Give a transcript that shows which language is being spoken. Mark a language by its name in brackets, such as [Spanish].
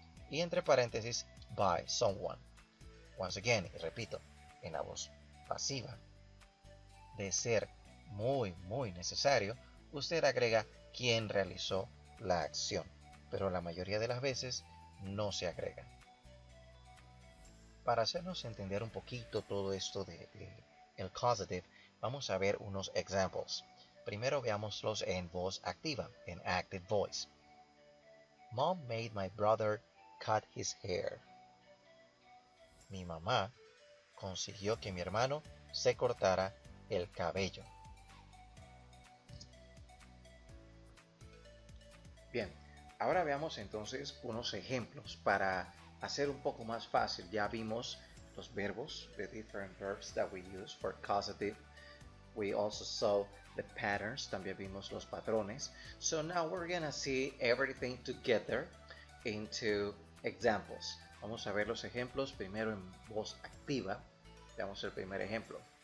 [Spanish] Y entre paréntesis, by someone. [English] Once again, [Spanish] y repito, en la voz pasiva, de ser muy necesario, usted agrega quién realizó la acción. Pero la mayoría de las veces no se agrega. Para hacernos entender un poquito todo esto el causative, vamos a ver unos examples. Primero veámoslos en voz activa, en active voice. [English] Mom made my brother cut his hair. [Spanish] Mi mamá consiguió que mi hermano se cortara el cabello. Bien, ahora veamos entonces unos ejemplos para hacer un poco más fácil. Ya vimos los verbos, [English] the different verbs that we use for causative. We also saw the patterns, [Spanish] también vimos los patrones. [English] So now we're gonna see everything together into examples. [Spanish] Vamos a ver los ejemplos primero en voz activa. Veamos el primer ejemplo.